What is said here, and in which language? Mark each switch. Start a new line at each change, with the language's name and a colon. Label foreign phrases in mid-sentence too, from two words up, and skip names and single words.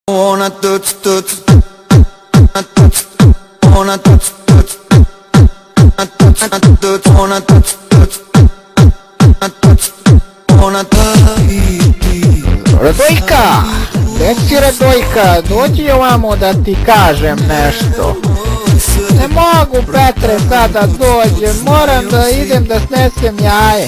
Serbian: Ona tuc tuc, ona tuc tuc, ona tuc tuc, ona Radojka, deci Radojka, dođi ovamo da ti kažem nešto. Ne mogu Petre sada dođem, moram da idem da snesem jaje.